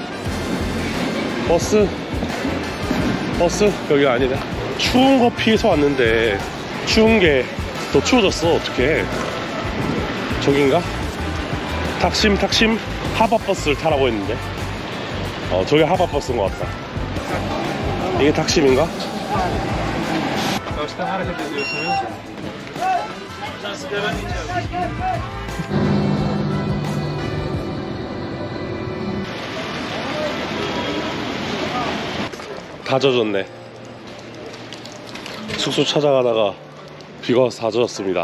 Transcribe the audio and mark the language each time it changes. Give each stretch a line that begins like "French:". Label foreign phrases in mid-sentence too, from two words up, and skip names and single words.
Korean: 여기가 아니네. 추운 거 피해서 왔는데 추운 게 더 추워졌어. 어떡해. 저긴가? 탁심 하바버스를 타라고 했는데 저게 하바버스인 것 같다. 이게 탁심인가?
Turkish: Kaçta hareket ediyorsunuz?
Korean: 다 젖었네. 숙소 찾아가다가 비가 와서 다 젖었습니다.